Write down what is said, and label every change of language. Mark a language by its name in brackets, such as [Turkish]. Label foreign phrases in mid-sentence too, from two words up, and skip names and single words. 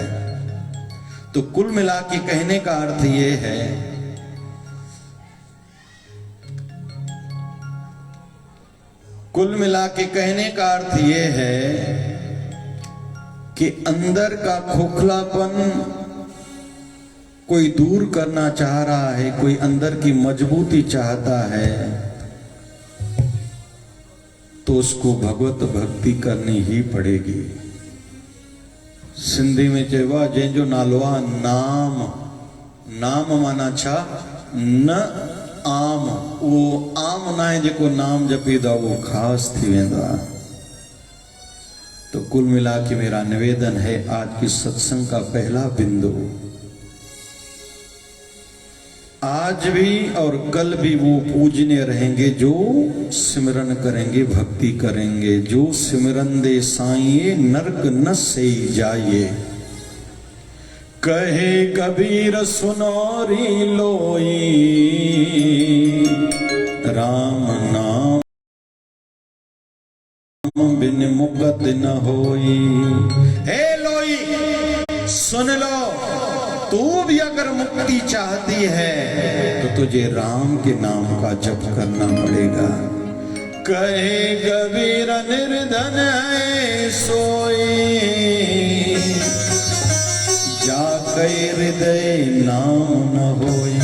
[Hindi] तो कुल मिला के कहने का अर्थ ये है, कुल मिला के कहने का अर्थ ये है कि अंदर का खोखलापन कोई दूर करना चाह रहा है, कोई अंदर की मजबूती चाहता है, तो उसको भगवत भक्ति करनी ही पड़ेगी। सिंधी में [Sindhi] चेवा जंहिंजो नालो आहे नाम। नाम माना छा? न आम। [Hindi] वो आम ना है [Sindhi] जेको नाम जपीदा वो खास थी वेंदो आहे। [Hindi] तो कुल मिला के मेरा निवेदन है, आज की सत्संग का पहला बिंदु, आज भी और कल भी वो पूजनीय रहेंगे जो सिमरन करेंगे, भक्ति करेंगे। [Punjabi] जो सिमरन दे साईं नरक न से जाइए। [Hindi] कहे कबीर सुनोरी लोई, राम नाम बिन मुकत न होई। हे लोई सुन लो, तू भी अगर मुक्ति चाहती है तो तुझे राम के नाम का जप करना पड़ेगा। कहे कबीर निर्धन है सोई, जाके हृदय नाम न होई।